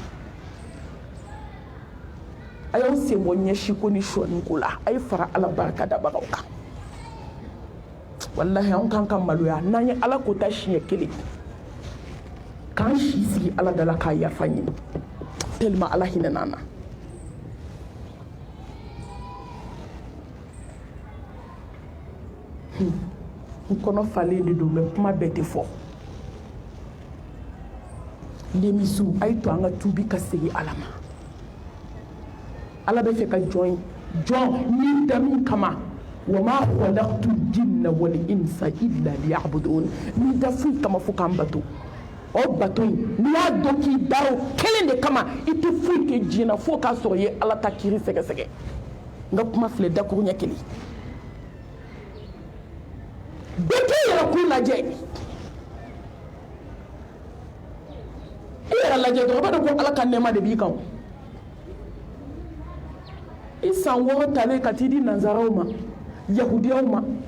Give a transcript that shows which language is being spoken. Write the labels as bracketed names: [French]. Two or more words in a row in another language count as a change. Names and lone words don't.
[Bambara] a y'aw sen bɔ ɲɛsiko ni sɔniko la a ye fara ala barika dabagaw kan walahi anw kan ka maloya n'an ye ala ko ta siɲɛ kelen k'an si sigi ala dala k'a yafa ɲini tellement ala hinɛ n'an na n kɔnɔ falen de don mɛ kuma bɛɛ tɛ fɔ denmisiw a ye to an ka tuubi ka segin ala ma ala bɛ fɛ ka jɔn ni da min kama [Arabic] وما خلقت الجن والإنس إلا ليعبدون [Bambara] ni da foyi kama fo k'an bato o bato in n'i y'a dɔn k'i da o kelen de kama i tɛ foyi kɛ diɲɛ na fo k'a sɔrɔ i ye ala ta kiiri sɛgɛsɛgɛ n ka kuma filɛ dakuru ɲɛ kelen bɛɛ k'i yɛrɛ kun lajɛ i yɛrɛ lajɛ dɔrɔn i b'a dɔn ko ala ka nɛɛma de b'i kan i san 6 talen ka t'i di nanzaraw ma yahudiyaw ma